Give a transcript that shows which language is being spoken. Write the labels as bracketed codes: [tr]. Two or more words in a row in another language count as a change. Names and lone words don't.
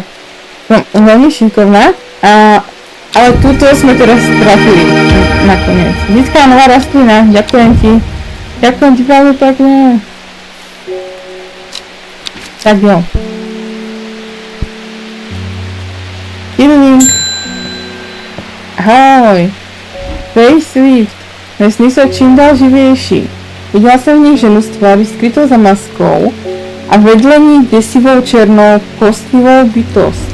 [sk] Som veľmi šikovná, ale túto sme teraz trafili nakoniec. Získala nová rastlina, ďakujem ti. Ďakujem ti veľmi pekne. Tak jo. Healing. Ahoj. Pej Swift. [cs] Lesní jsou čím dál živější. Viděla jsem v nich ženu z tváří skrytou za maskou a vedle ní děsivou černou kostlivou bytost.